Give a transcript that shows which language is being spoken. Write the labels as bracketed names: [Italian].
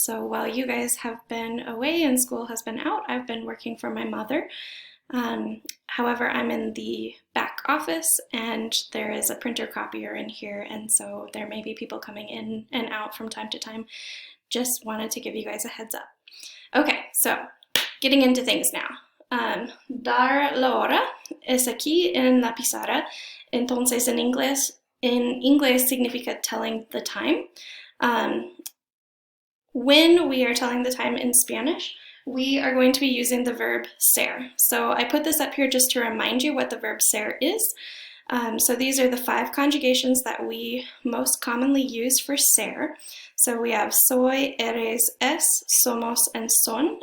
[English] So while you guys have been away and school has been out, I've been working for my mother. However, I'm in the back office and there is a printer copier in here, and so there may be people coming in and out from time to time. Just wanted to give you guys a heads up. Okay, so getting into things now. [Spanish] Dar la hora es aquí en la pizarra. Entonces en inglés significa [English] telling the time. When we are telling the time in Spanish, we are going to be using the verb ser. So I put this up here just to remind you what the verb ser is. So these are the 5 conjugations that we most commonly use for ser. So we have soy, eres, es, somos, and son.